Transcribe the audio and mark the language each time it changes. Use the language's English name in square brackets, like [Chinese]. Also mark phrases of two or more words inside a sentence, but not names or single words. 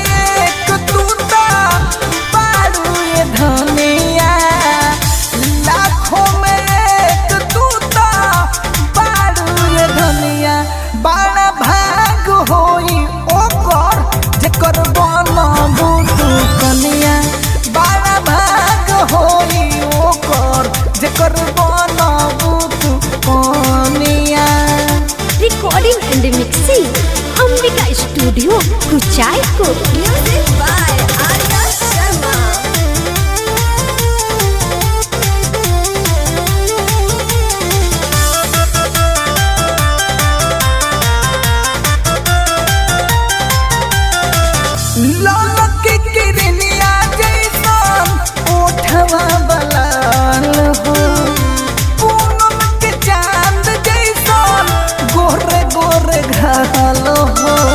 [Bhojpuri] एक तू तो बारू ये धनिया लाखों में एक तू तो बारू ये धनिया बड़ा भाग होई ओकर जेकर बनबू तू कनिया बड़ा भाग होई ओकर जेकर बनबू तू कनिया। [English] Recording and mixing Ambika Studio, Kuchaipur. Music by Arya Sharma. [Bhojpuri] ललक किरनिया जैसन ओठवा बलाल हो पूनम के चांद जैसन गोरे गोरे घाल हो